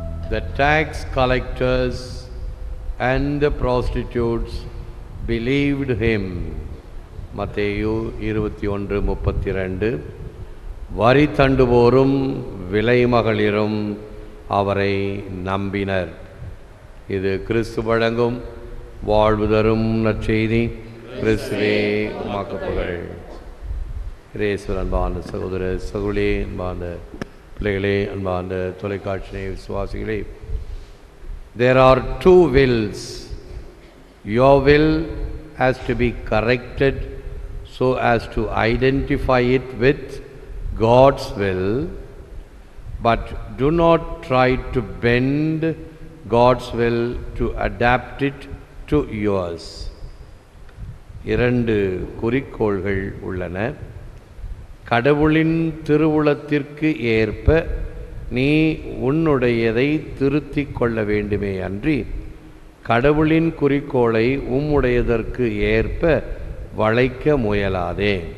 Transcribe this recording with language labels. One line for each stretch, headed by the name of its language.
English: The tax collectors and the prostitutes believed him.
Tamil: மத்தேயு 21:32. வரி தண்டுவோரும் விலைமகளிரும் அவரை நம்பினர். இது கிறிஸ்து வழங்கும் வாழ்வு தரும் நற்செய்தி. கிறிஸ்துவே உமக்கு புகழ். இயேசுவின் அன்பான சகோதர சகோதரிகளே, அன்பான பிள்ளைகளே, அன்பான தொலைக்காட்சி விசுவாசிகளே,
English: there are two wills. Your will has to be corrected so as to identify it with God's will, but do not try to bend God's will to adapt it to yours.
Tamil: இரண்டு குறிக்கோள்கள் உள்ளன. கடவுளின் திருவுளத்திற்கு ஏற்ப நீ உன்னுடையதை திருத்திக் கொள்ள வேண்டுமே அன்றி கடவுளின் குறிக்கோளை உம்முடையதற்கு ஏற்ப வளைக்க முயலாதே.